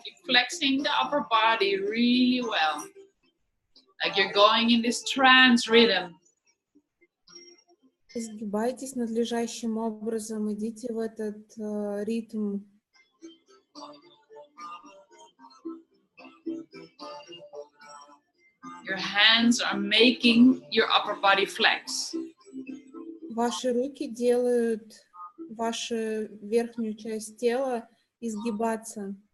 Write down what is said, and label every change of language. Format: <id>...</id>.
<en>Keep flexing the upper body really well. Like you're going in this trance rhythm.</en> <ru>Изгибайтесь надлежащим образом, идите в этот ритм.</ru> <en>Your hands are making your upper body flex.</en> <ru>Ваши руки делают вашу верхнюю часть тела изгибаться.</ru>